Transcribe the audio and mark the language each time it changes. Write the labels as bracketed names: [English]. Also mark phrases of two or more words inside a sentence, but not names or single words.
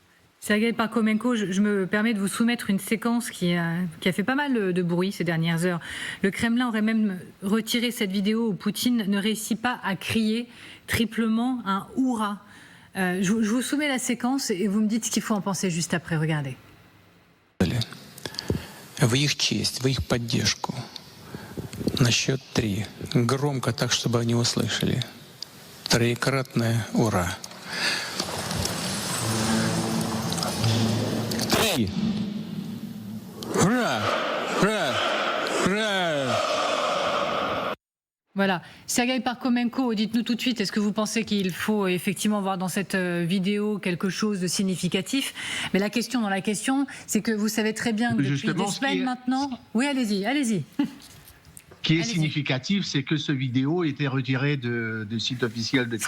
[French] Sergueï Parkhomenko, je me permets de vous soumettre une séquence qui a fait pas mal de bruit ces dernières heures. Le Kremlin aurait même retiré cette vidéo où Poutine ne réussit pas à crier triplement un « Hourra ». Je vous soumets la séquence et vous me dites ce qu'il faut en penser juste après. Regardez. [Russian] В их честь, в их поддержку. На счет 3. Громко, так, чтобы они услышали. Троекратное «Ура». 3. Ура! Ура! Ура! [French] Voilà. Sergueï Parkhomenko, dites-nous tout de suite, est-ce que vous pensez qu'il faut effectivement voir dans cette vidéo quelque chose de significatif? Mais la question dans la question, c'est que vous savez très bien que depuis des semaines maintenant... Oui, allez-y. Ce qui est significatif, c'est que ce vidéo était retiré du site officiel de Kremlin.